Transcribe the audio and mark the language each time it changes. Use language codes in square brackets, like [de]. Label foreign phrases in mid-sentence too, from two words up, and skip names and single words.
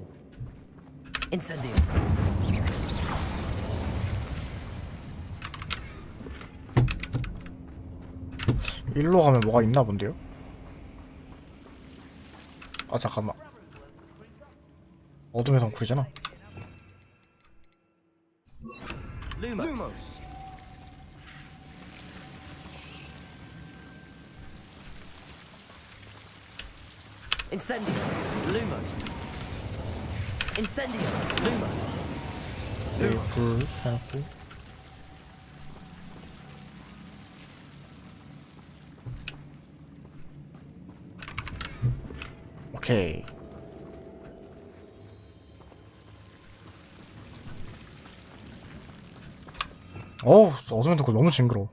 [la] Incendio. [ko] 일로 가면 뭐가 있나 본데요? 아 잠깐만. 어둠의 덩굴이잖아. [la] Lumos. Incendio. Lumos. Incendio. Lumos. [ko] 여기 불 해놓고. 오케이. 어우 어둠의 덩굴 너무 징그러워.